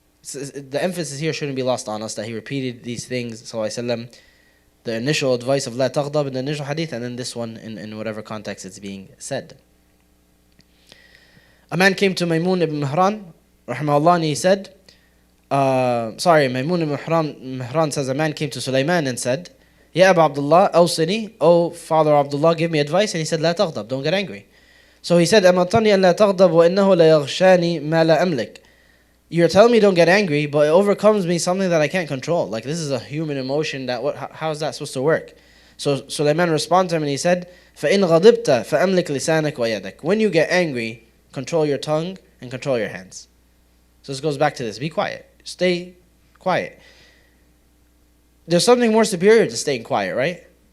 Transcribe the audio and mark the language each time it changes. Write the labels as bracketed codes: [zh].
[en] The emphasis here shouldn't be lost on us, that he repeated these things, sallallahu alaihi wasallam, the initial advice of la taghdab in the initial hadith, and then this one in whatever context it's being said. A man came to Maymun ibn Mihran, rahimahullah, and he said, Maymun ibn Mihran says, a man came to Sulaiman and said, [ar] Ya Abu Abdullah, awsini, [en] O Father Abdullah, give me advice. And he said, la taghdab, don't get angry. So he said, [ar] أَمَطَنِي أَن لَا تَغْضَبْ وَإِنَّهُ لَيَغْشَانِي مَا لَا أَمْلِكْ. [en] You're telling me don't get angry, but it overcomes me something that I can't control. Like this is a human emotion, how is that supposed to work? So Sulaiman responded to him and he said, [ar] فَإِنْ غَضِبْتَ فَأَمْلِكْ لِسَانَكَ وَيَدَكَ. [en] When you get angry, control your tongue and control your hands. So this goes back to this, be quiet, stay quiet. There's something more superior to staying quiet, right?